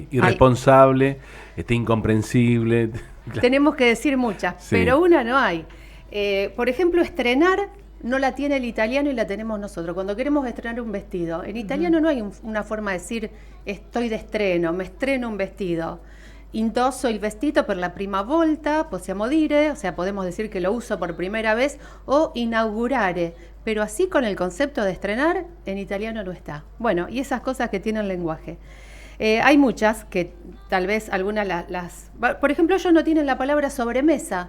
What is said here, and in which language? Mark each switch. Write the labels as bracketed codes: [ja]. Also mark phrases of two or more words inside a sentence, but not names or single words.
[es] Irresponsable, incomprensible. Tenemos que decir muchas, Sí. pero una no hay. Por ejemplo, estrenar no la tiene el italiano y la tenemos nosotros. Cuando queremos estrenar un vestido, en italiano no hay una forma de decir estoy de estreno, me estreno un vestido. [it] Indosso il vestito per la prima volta, possiamo dire, [es] o sea, podemos decir que lo uso por primera vez, o inaugurare, pero así con el concepto de estrenar, en italiano no está. Bueno, y esas cosas que tiene el lenguaje. Hay muchas que tal vez algunas por ejemplo, ellos no tienen la palabra sobremesa.